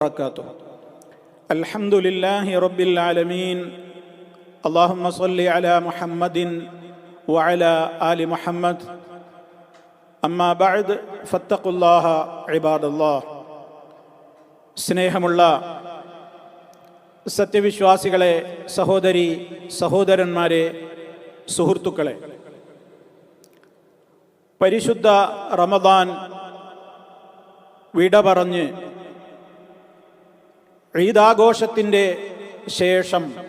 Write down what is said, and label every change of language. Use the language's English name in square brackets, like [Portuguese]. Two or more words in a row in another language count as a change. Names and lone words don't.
[Arabic] وبركاته. الحمد لله رب العالمين. اللهم صل على محمد وعلى آل محمد. أما بعد فاتقوا الله عباد الله. [Malayalam] സ്നേഹമുള്ള സത്യവിശ്വാസികളെ, സഹോദരി സഹോദരന്മാരെ, സുഹൃത്തുക്കളെ, പരിശുദ്ധ റമദാൻ വിട പറഞ്ഞ് ഈദാഘോഷത്തിൻ്റെ ശേഷം